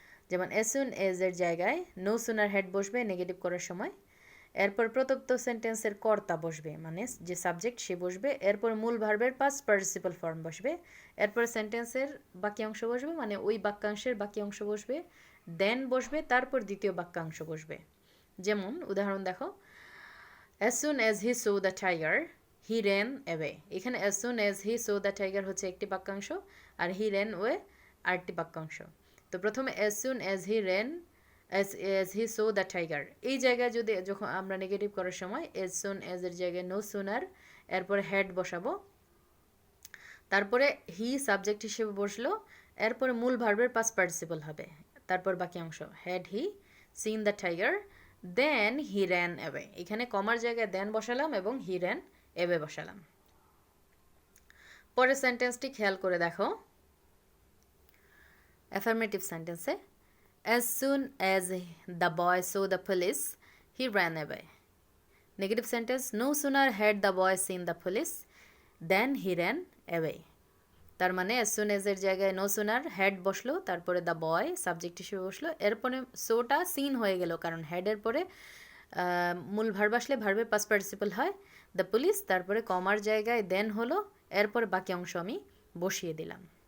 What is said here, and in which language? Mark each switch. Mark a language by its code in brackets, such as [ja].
[bn] যেমন as soon as এর জায়গায় নো সুনার হেড বসবে নেগেটিভ করার সময়, এরপর প্রদত্ত সেন্টেন্সের কর্তা বসবে মানে যে সাবজেক্ট সে বসবে, এরপর মূল ভার্বের পাস্ট পার্টিসিপল ফর্ম বসবে, এরপর সেন্টেন্সের বাকি অংশ বসবে মানে ওই বাক্যাংশের বাকি অংশ বসবে, দেন বসবে, তারপর দ্বিতীয় বাক্যাংশ বসবে। যেমন উদাহরণ দেখো, [en] as soon as he saw the tiger he ran away। [bn] এখানে [en] as soon as he saw the tiger [bn] হচ্ছে একটি বাক্যাংশ, আর [en] he ran away [bn] আরেকটি বাক্যাংশ। তো প্রথমে as soon as he ran as he saw the tiger, এই জায়গায় যদি যখন আমরা নেগেটিভ করার সময় as soon as এর জায়গায় no sooner এরপরে had বসাবো, তারপরে হি সাবজেক্ট হিসেবে বসলো, এরপরে মূল ভার্বের পাস্ট পার্টিসিপল হবে, তারপর বাকি অংশ [en] Had he seen the tiger then he ran away. [bn] এখানে কমার জায়গায় দেন বসালাম এবং হি র্যান অ্যাওয়ে বসালাম। পরের সেন্টেন্সটি খেয়াল করে দেখো, অ্যাফার্মেটিভ সেন্টেন্সে [en] as soon as the boy saw the police he ran away। Negative sentence no sooner had the boy seen the police then he ran away। [bn] তার মানে as soon as এর জায়গায় no sooner had বসলো, তারপরে the boy subject হিসেবে বসলো, এরপরে সোটা সিন হয়ে গেল, কারণ had এর পরে মূল ভার্ব আসলে ভার্বের পাস্ট পার্টিসিপল হয় the police, তারপরে কমার জায়গায় দেন হলো, এরপরে বাকি অংশ আমি বসিয়ে দিলাম।